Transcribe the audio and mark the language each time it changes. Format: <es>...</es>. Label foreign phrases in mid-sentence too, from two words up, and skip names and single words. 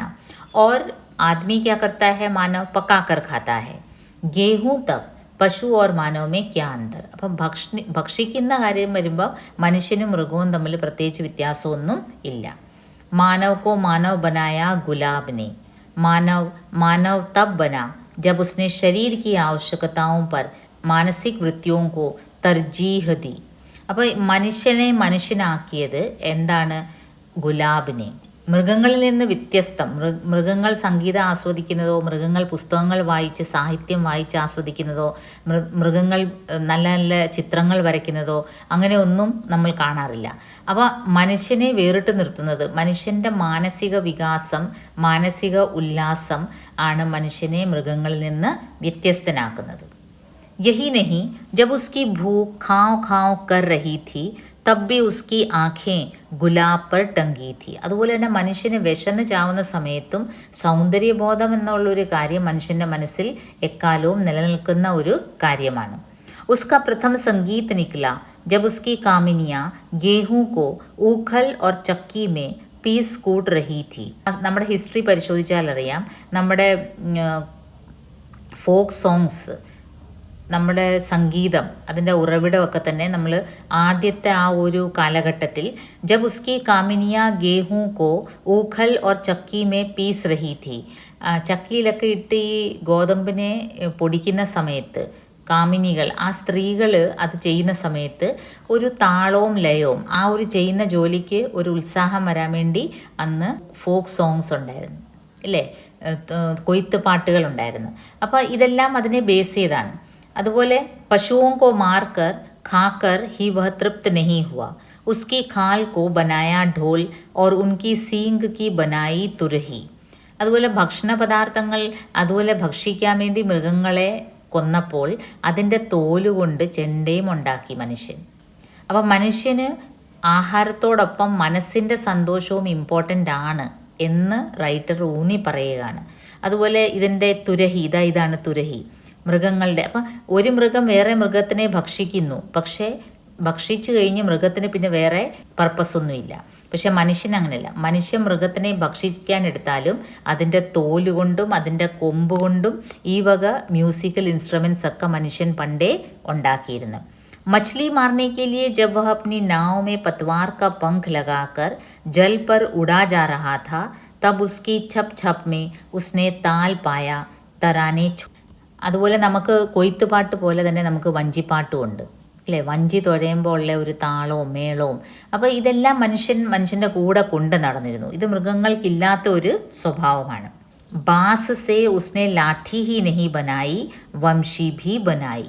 <hi>और आदमी क्या करता है, मानव पकाकर खाता है. गेहूँ तक पशु और मानव में क्या अंतर.</hi> <ml>അപ്പം ഭക്ഷിക്കുന്ന കാര്യം വരുമ്പോൾ മനുഷ്യനും മൃഗവും തമ്മിൽ പ്രത്യേകിച്ച് വ്യത്യാസമൊന്നും ഇല്ല.</ml> <hi>मानव को मानव बनाया गुलाब ने, मानव तब बना जब उसने शरीर की आवश्यकताओं पर मानसिक वृत्तियों को तरजीह दी.</hi> <ml>അപ്പോൾ മനുഷ്യനെ മനുഷ്യനാക്കിയത് എന്താണ്? ഗുലാബിനെ. മൃഗങ്ങളിൽ നിന്ന് വ്യത്യസ്തം. മൃഗങ്ങൾ സംഗീതം ആസ്വദിക്കുന്നതോ, മൃഗങ്ങൾ പുസ്തകങ്ങൾ വായിച്ച് സാഹിത്യം വായിച്ച് ആസ്വദിക്കുന്നതോ, മൃഗങ്ങൾ നല്ല നല്ല ചിത്രങ്ങൾ വരയ്ക്കുന്നതോ അങ്ങനെ ഒന്നും നമ്മൾ കാണാറില്ല. അപ്പോൾ മനുഷ്യനെ വേറിട്ട് നിർത്തുന്നത്, മനുഷ്യൻ്റെ മാനസിക വികാസം, മാനസിക ഉല്ലാസം ആണ് മനുഷ്യനെ മൃഗങ്ങളിൽ നിന്ന് വ്യത്യസ്തനാക്കുന്നത്.</ml> <hi>यही नहीं, जब उसकी भूख खाँव खाँव कर रही थी तब भी उसकी आँखें ഗുലാബ് पर टंगी थी.</hi> <ml>അതുപോലെ തന്നെ മനുഷ്യന് വിശന്ന് ചാവുന്ന സമയത്തും സൗന്ദര്യബോധം എന്നുള്ളൊരു കാര്യം മനുഷ്യൻ്റെ മനസ്സിൽ എക്കാലവും നിലനിൽക്കുന്ന ഒരു കാര്യമാണ്.</ml> <hi>उसका प्रथम संगीत निकला जब उसकी कामिनियाँ गेहूं को ऊखल और चक्की में पीस कूट रही थी.</hi> <ml>നമ്മുടെ ഹിസ്റ്ററി പരിശോധിച്ചാൽ അറിയാം, നമ്മുടെ</ml> <en>folk songs,</en> <ml>നമ്മുടെ സംഗീതം, അതിൻ്റെ ഉറവിടമൊക്കെ തന്നെ നമ്മൾ ആദ്യത്തെ ആ ഒരു കാലഘട്ടത്തിൽ</ml> <hi>जब उसकी कामिनियाँ गेहूँ को ऊखल और चक्की में पीस रही थी,</hi> <ml>ചക്കിയിലൊക്കെ ഇട്ട് ഈ ഗോതമ്പിനെ പൊടിക്കുന്ന സമയത്ത് കാമിനികൾ, ആ സ്ത്രീകൾ അത് ചെയ്യുന്ന സമയത്ത് ഒരു താളവും ലയവും, ആ ഒരു ചെയ്യുന്ന ജോലിക്ക് ഒരു ഉത്സാഹം വരാൻ വേണ്ടി അന്ന്</ml> <en>folk songs</en> <ml>ഉണ്ടായിരുന്നു, ഇല്ലേ, കൊയ്ത്ത് പാട്ടുകളുണ്ടായിരുന്നു. അപ്പോൾ ഇതെല്ലാം അതിനെ ബേസ് ചെയ്താണ്.</ml> <hi>അതുപോലെ പശുओं को मारकर खाकर ही वह तृप्त नहीं हुआ, उसकी खाल को बनाया ढोल और उनकी सींग की बनाई तुरही.</hi> <ml>അതുപോലെ ഭക്ഷണ പദാർത്ഥങ്ങൾ അതുപോലെ ഭക്ഷിക്കാൻ വേണ്ടി മൃഗങ്ങളെ കൊന്നപ്പോൾ അതിൻ്റെ തോലുകൊണ്ട് ചെണ്ടയും ഉണ്ടാക്കി മനുഷ്യൻ. അപ്പം മനുഷ്യന് ആഹാരത്തോടൊപ്പം മനസ്സിൻ്റെ സന്തോഷവും ഇമ്പോർട്ടൻ്റ് ആണ് എന്ന് റൈറ്റർ ഊന്നി പറയുകയാണ്. അതുപോലെ ഇതിൻ്റെ തുരഹി, ഇതാണ് തുരഹി, മൃഗങ്ങളുടെ. അപ്പം ഒരു മൃഗം വേറെ മൃഗത്തിനെ ഭക്ഷിക്കുന്നു, പക്ഷേ ഭക്ഷിച്ചു കഴിഞ്ഞ് മൃഗത്തിന് പിന്നെ വേറെ പർപ്പസൊന്നുമില്ല. പക്ഷെ മനുഷ്യൻ അങ്ങനെയല്ല. മനുഷ്യൻ മൃഗത്തിനെ ഭക്ഷിക്കാൻ എടുത്താലും അതിൻ്റെ തോലുകൊണ്ടും അതിൻ്റെ കൊമ്പ് കൊണ്ടും ഈ വക</ml> <en>musical instruments</en> <ml>ഒക്കെ മനുഷ്യൻ പണ്ടേ ഉണ്ടാക്കിയിരുന്നു.</ml> <hi>मछली मारने के लिए जब वह अपनी नाव में पतवार का पंख लगाकर जल पर उड़ा जा रहा था तब उसकी छप छप में उसने ताल पाया, तराने</hi> <ml>അതുപോലെ നമുക്ക് കൊയ്ത്തുപാട്ട് പോലെ തന്നെ നമുക്ക് വഞ്ചിപ്പാട്ടും ഉണ്ട് അല്ലേ? വഞ്ചി തുഴയുമ്പോൾ ഉള്ള ഒരു താളവും മേളവും. അപ്പോൾ ഇതെല്ലാം മനുഷ്യൻ്റെ കൂടെ കൊണ്ട് നടന്നിരുന്നു. ഇത് മൃഗങ്ങൾക്കില്ലാത്ത ഒരു സ്വഭാവമാണ്.</ml> <hi>बाँस से उसने लाठी ही नहीं बनाई वंशी भी बनाई.</hi>